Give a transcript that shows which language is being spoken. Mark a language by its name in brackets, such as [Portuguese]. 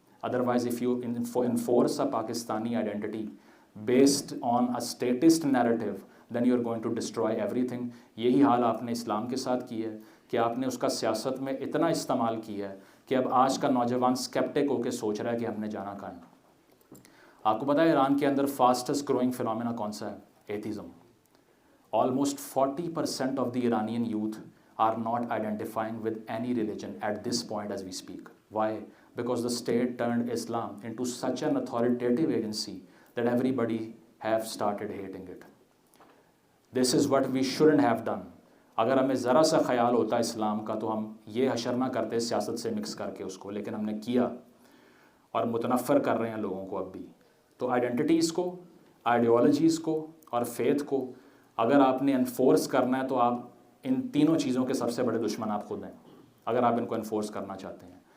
[English] Otherwise if you enforce a Pakistani identity based on a statist narrative, then you are going to destroy everything. [Urdu] یہی حال آپ نے اسلام کے ساتھ کی ہے کہ آپ نے اس کا سیاست میں اتنا استعمال کیا ہے کہ اب آج کا نوجوان سکیپٹک ہو کے سوچ رہا ہے کہ ہم نے جانا کہاں ہے. آپ کو پتہ ہے ایران کے اندر [English] fastest growing phenomena [Urdu] کون سا ہے؟ Atheism. [English] Almost 40% of the Iranian youth are not identifying with any religion at this point as we speak. Why? Because the state turned Islam into such an authoritative agency that everybody have started hating it. This is what we shouldn't have done. [Urdu] اگر ہمیں ذرا سا خیال ہوتا اسلام کا تو ہم یہ حشر نہ کرتے سیاست سے مکس کر کے اس کو, لیکن ہم نے کیا اور متنفر کر رہے ہیں لوگوں کو اب بھی. تو آئیڈینٹیز کو, آئیڈیالوجیز کو اور فیتھ کو اگر آپ نے انفورس کرنا ہے تو آپ ان تینوں چیزوں کے سب سے بڑے دشمن آپ خود ہیں, اگر آپ ان کو انفورس کرنا چاہتے ہیں.